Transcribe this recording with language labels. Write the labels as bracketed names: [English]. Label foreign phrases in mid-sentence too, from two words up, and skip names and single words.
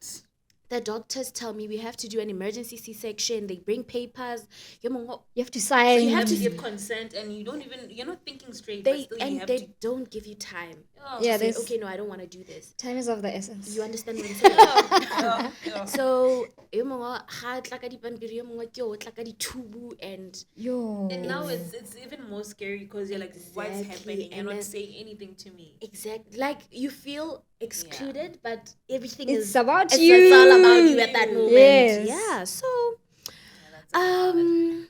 [English] The doctors tell me we have to do an emergency C-section. They bring papers. You have to sign. You have to give consent, and you're not thinking straight. but still you have They to. don't give you time. Oh, Yeah, Say, there's okay, no, I don't want to do this. time is of the essence. You understand what I'm saying? oh. So, [Northern Sotho] yo mongwe ga tla ka dipampiri, yo mongwe ke o tla ka dithubu, [English] and Yo. And now it's even more scary because you're like, what's Exactly, happening? You're and not then- saying anything to me. exactly, like you feel excluded, but everything It's is about it's you. all about you at that moment. Yes. Yeah. So, Yeah, that's a lot.